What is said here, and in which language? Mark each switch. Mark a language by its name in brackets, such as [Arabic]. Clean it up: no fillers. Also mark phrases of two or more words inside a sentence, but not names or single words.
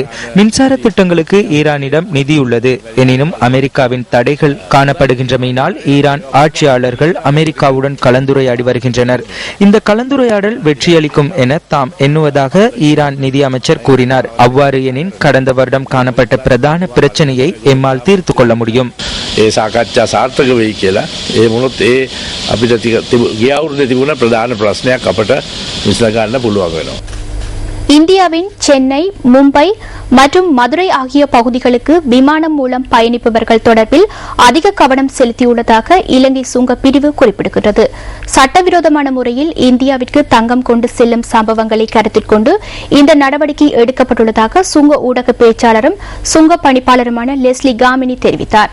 [Tamil] மின்சார திட்டங்களுக்கு ஈரானிடம் நிதி உள்ளது. எனினும் அமெரிக்காவின் தடைகள் காணப்படுகின்றமையினால் ஈரான் ஆட்சியாளர்கள் அமெரிக்காவுடன் கலந்துரையாடி வருகின்றனர். இந்த கலந்துரையாடல் வெற்றியளிக்கும் என தாம் எண்ணுவதாக ஈரான் நிதி அமைச்சர் கூறினார். அவ்வாறு எனின் கடந்த வருடம் காணப்பட்ட பிரதான பிரச்சனையை எம்மால் தீர்த்து கொள்ள முடியும். [Sinhala] අපිට ගිය අවුරුද්දේ තිබුණ ප්‍රධාන ප්‍රශ්නයක් අපට විසඳගන්න පුළුවන් වෙනවා. [Tamil] இந்தியாவின் சென்னை, மும்பை மற்றும் மதுரை ஆகிய பகுதிகளுக்கு விமானம் மூலம் பயணிப்பவர்கள் தொடர்பில் அதிக கவனம் செலுத்தியுள்ளதாக இலங்கை சுங்க பிரிவு குறிப்பிடுகிறது. சட்டவிரோதமான முறையில் இந்தியாவிற்கு தங்கம் கொண்டு செல்லும் சம்பவங்களை கருத்தில் கொண்டு இந்த நடவடிக்கை எடுக்கப்பட்டுள்ளதாக சுங்க ஊடக பேச்சாளரும் சுங்க பணிப்பாளருமான லெஸ்லி காமினி தெரிவித்தார்.